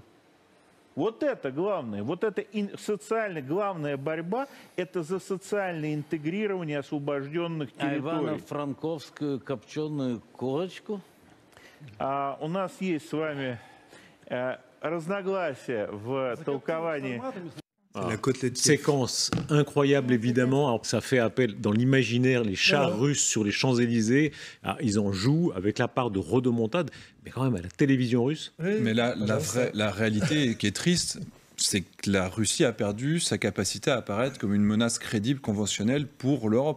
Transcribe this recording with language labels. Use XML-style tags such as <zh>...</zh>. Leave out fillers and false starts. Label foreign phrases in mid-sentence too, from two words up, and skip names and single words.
<ru>Вот это главное, вот это социально главная борьба, это за социальное интегрирование освобожденных территорий. А Ивано-Франковскую копченую курочку? У нас есть с вами разногласия в толковании.</ru> <fr>Séquence incroyable évidemment. Alors, ça fait appel dans l'imaginaire, les chars russes sur les Champs-Élysées. Alors, ils en jouent avec la part de rodomontade, mais quand même à la télévision russe. Mais la réalité qui est triste, c'est que la Russie a perdu sa capacité à apparaître comme une menace crédible, conventionnelle pour l'Europe.</fr>